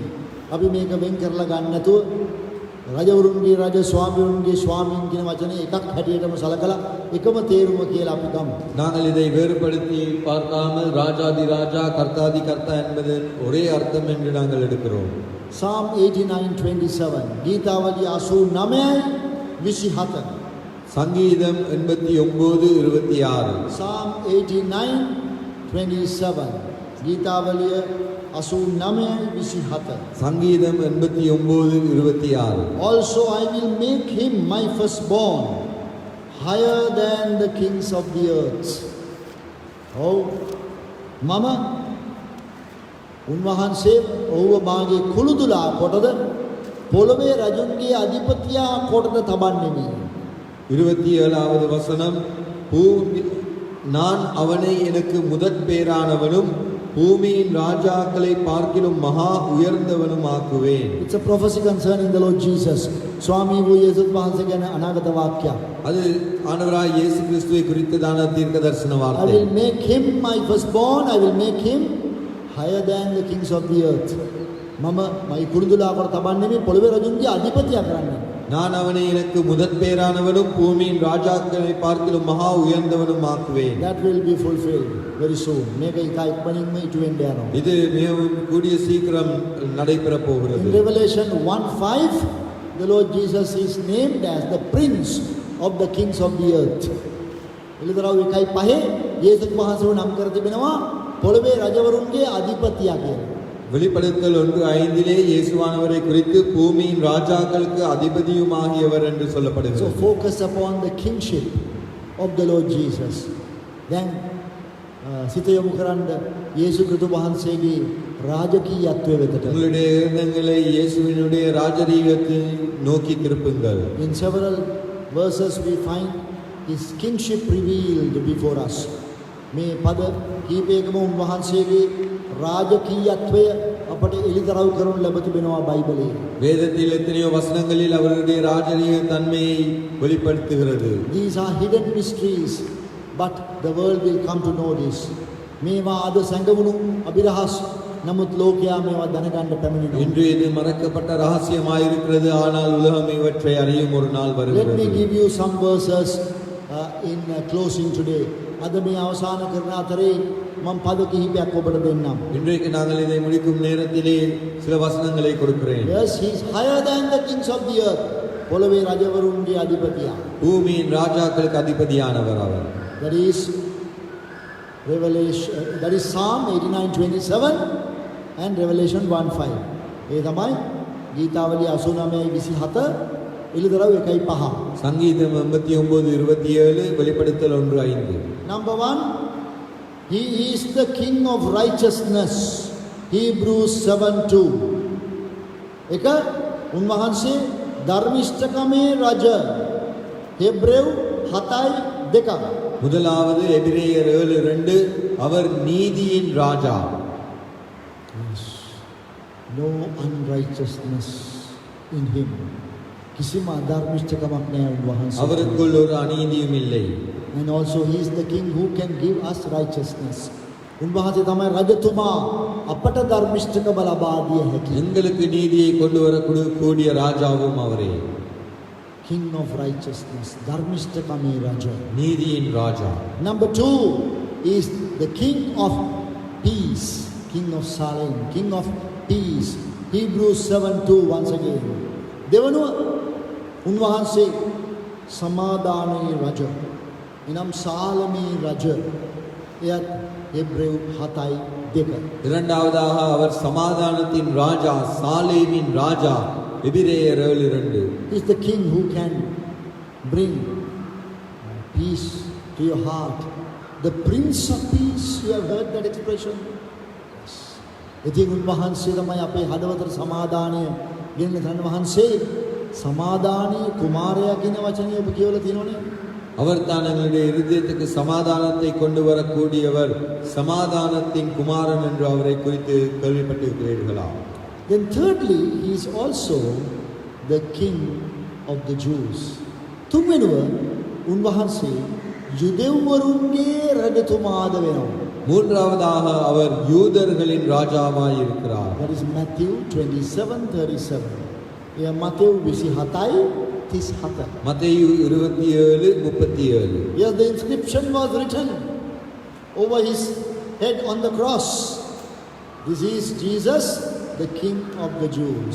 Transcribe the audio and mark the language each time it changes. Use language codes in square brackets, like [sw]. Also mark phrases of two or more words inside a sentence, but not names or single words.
[si] අපි මේක වෙන් කරලා ගන්න නැතුව රජවරුන්ගේ රජ ස්වාමිවරුන්ගේ ස්වාමීන් කියන වචනේ එකක් හැටියටම සලකලා එකම තේරුම කියලා අපි ගමු. [ta] நாங்கள் இதை வேறுபடுத்தி பார்க்காமல் ராஜாதி ராஜா கர்த்தாதி கர்த்தா என்பது ஒரே அர்த்தம் என்று நாங்கள் எடுக்கிறோம். [si] Psalm 89:27 ගීතාවලිය 89:27 [ta] சங்கீதம் 89:26 [si] Psalm 89:27 ගීතාවලිය 89:27 [ta] சங்கீதம் 89:26 [en] Also I will make him my firstborn higher than the kings of the earth. Oh mama [si] උන්වහන්සේ ඔහුව මාගේ කුළුදුලා කොටද පොළවේ රජුන්ගේ අධිපතියා කොටද තබන්නෙමි. [ta] 27வது வசனம் நான் அவனை எனக்கு முதற் பேரானவனும் பூமியின் ராஜாக்களை பார்க்கிலும் மகா உயர்ந்தவனும் ஆக்குவேன். [en] It's a prophecy concerning the Lord Jesus. [si] ස්වාමී වූ යේසුස් වහන්සේ ගැන අනාගත වාක්‍යයක්. [ta] அது ஆண்டவராய் இயேசு கிறிஸ்துவை குறித்ததான தீர்க்கதரிசன [en] I [ta] வார்த்தை. [en] will make him my firstborn, I will make him higher than the kings of the earth. [si] මම මයි කුරුදුලා කොට තබන්නේ මේ පොළවේ රජුන්ගේ අධිපතියා කරන්නේ. [ta] நான் அவனை எனக்கு முதற் பேரானவனும் பூமியின் ராஜாக்களை பார்க்கிலும் மகா உயர்ந்தவனும் ஆக்குவேன். [en] That will be fulfilled very soon. [si] මේක ඉතා ඉක්මනින්ම ඉටු වෙන්න යනවා. [ta] இது மிகவும் கூடிய சீக்கிரம் நடைபெற [en] In [ta] போகிறது. [en] Revelation 1:5 the Lord Jesus is named as the Prince of the kings of the earth. [si] එළිදරව් 1:5 යේසුස් වහන්සේව නම් කර තිබෙනවා පොළවේ රජවරුන්ගේ අධිපතියා කියලා. [ta] வெளிப்படுத்தல் 1:5 இயேசுவானவரை குறித்து பூமியின் ராஜாக்களுக்கு அதிபதியுமாகியவர் என்று [en] So [ta] சொல்லப்படுகிறது. [en] focus upon the kingship of the Lord Jesus. [si] Then සිත යොමු කරන්න යේසු ක්‍රිස්තුස් වහන්සේගේ රාජකීයත්වය වෙතට. [ta] உங்களுடைய எண்ணங்களை இயேசுவினுடைய ராஜரீகத்தை நோக்கி திருப்புங்கள். [en] In several verses we find his kingship revealed before us. [si] මේ පද කීපයකම උන්වහන්සේගේ රාජකීයත්වය අපට එළිදරව් කරනු ලැබ තිබෙනවා බයිබලයේ. [ta] வேதத்தில் எத்தனையோ வசனங்களில் அவருடைய ராஜரீக தன்மையை வெளிப்படுத்துகிறது. [en] These are hidden mysteries, but the world will come to know this. [si] මේවා අද සැඟවුණු අභිරහස් නමුත් ලෝකයා මේවා දැනගන්න පැමිණෙනවා. [ta] இன்று இது மறைக்கப்பட்ட ரகசியமாயிருக்கிறது, ஆனால் உலகம் இவற்றை அறியும் ஒரு நாள் [en] Let me [ta] வருகிறது. [en] give you some verses in closing today. [si] අද මේ අවසාන කරන අතරේ මම පද කිහිපයක් ඔබට දෙන්නම්. [ta] இன்றைக்கு நாங்கள் இதை முடிக்கும் நேரத்திலே சில வசனங்களை கொடுக்கிறேன். [en] Yes, he is higher than the kings of the earth. [si] පොළවේ රජවරුන්ගේ අධිපතියා. [ta] பூமியின் ராஜாக்களுக்கு அதிபதியானவர் அவர். [en] That is Revelation, that is Psalm 89:27 and Revelation 1:5. [si] ඒ තමයි ගීතාවලිය 89:27 එළිදරව් 1:5. [ta] சங்கீதம் 89:27 வெளிப்படுத்தல் 1:5. [en] Number 1, he is the king of righteousness. Hebrews 7:2. [si] එක උන්වහන්සේ ධර්මිෂ්ඨකමේ රජ. හෙබ්‍රෙව් 7:2. [ta] முதலாவது எபிரேயர் 7:2 அவர் நீதியின் ராஜா. [en] No unrighteousness in him. [si] කිසිම අධර්මිෂ්ඨකමක් නැහැ උන්වහන්සේ. [ta] அவருக்குள் ஒரு அநீதியும் இல்லை. [en] And also he is the king who can give us righteousness. [si] උන්වහන්සේ තමයි රජතුමා අපට ධර්මිෂ්ඨකම ලබා දිය හැකි. [ta] எங்களுக்கு நீதியை கொண்டு வரக்கூடிய ராஜாவும் அவரே. [en] King of righteousness, [si] ධර්මිෂ්ඨකමේ රජ. [ta] நீதியின் ராஜா. [en] Number 2 is the king of peace, king of Salem, king of peace. Hebrews 7:2 once again. [si] දෙවනුව උන්වහන්සේ සමාදානයේ රජ. එනම් සාලමේ රජ. එයත් හෙබ්‍රෙව් 7:2. [ta] இரண்டாவதாக அவர் சமாதானத்தின் ராஜா, சாலேமின் ராஜா. எபிரேயர் 7:2. [en] He is the king who can bring peace to your heart. The Prince of Peace, you have heard that expression? Yes. [si] ඉතින් උන්වහන්සේ තමයි අපේ හදවතට සමාදානය ගෙන්න තන වහන්සේ සමාදානී කුමාරයා කියන වචනේ ඔබ කියවලා තියෙනවනේ. [ta] அவர் தான் எங்களுடைய இருதயத்துக்கு சமாதானத்தை கொண்டு வரக்கூடியவர், சமாதானத்தின் குமாரன் என்று அவரை குறித்து கேள்விப்பட்டிருக்கிறீர்களா? [en] Then thirdly, he is also the king of the Jews. [si] තුන්වෙනුව උන්වහන්සේ යුදෙව්වරුන්ගේ රජතුමාද වෙනවා. [ta] மூன்றாவதாக அவர் யூதர்களின் ராஜாவாய் இருக்கிறார். [en] That is Matthew 27:37. [si] එය මතෙව් 27:37. [ta] மத்தேயு 27:37. [en] Yes, the inscription was written over his head on the cross. This is Jesus, the King of the Jews.